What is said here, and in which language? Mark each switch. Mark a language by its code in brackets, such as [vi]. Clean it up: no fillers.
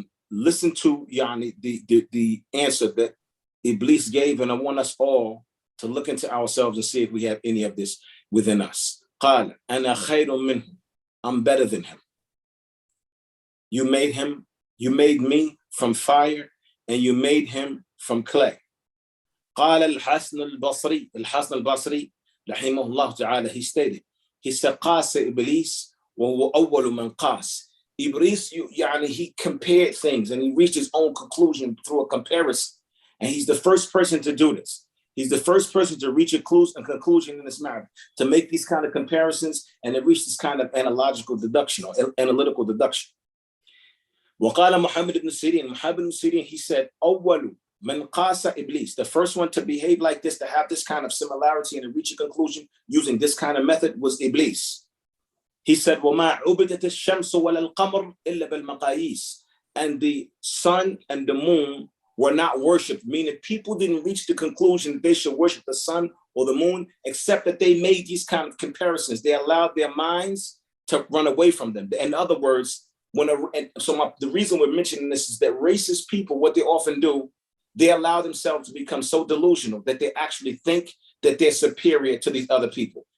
[en] Listen to the answer that Iblis gave, and I want us all to look into ourselves and see if we have any of this within us. [ar] قال أنا خير منه. [en] I'm better than him. You made me from fire, and you made him from clay. [ar] قال الحسن البصري رحمه الله تعالى, [en] he stated, he said, [ar] قاس إبليس وهو أول من قاس. [en] Iblis, he compared things and he reached his own conclusion through a comparison. And he's the first person to do this. He's the first person to reach a conclusion in this matter, to make these kind of comparisons and to reach this kind of analogical deduction or analytical deduction. [ar] وقال محمد بن سيرين, [en] he said, [ar] أول من قاس إبليس, [en] the first one to behave like this, to have this kind of similarity and to reach a conclusion using this kind of method was Iblis. He said, [ar] وَمَا عُبِدَتِ الشَّمْسُ وَلَا الْقَمَرُ إِلَّا بِالْمَقَايِيسِ. [en] And the sun and the moon were not worshipped, meaning people didn't reach the conclusion that they should worship the sun or the moon, except that they made these kind of comparisons. They allowed their minds to run away from them. In other words, the reason we're mentioning this is that racist people, what they often do, they allow themselves to become so delusional that they actually think that they're superior to these other people.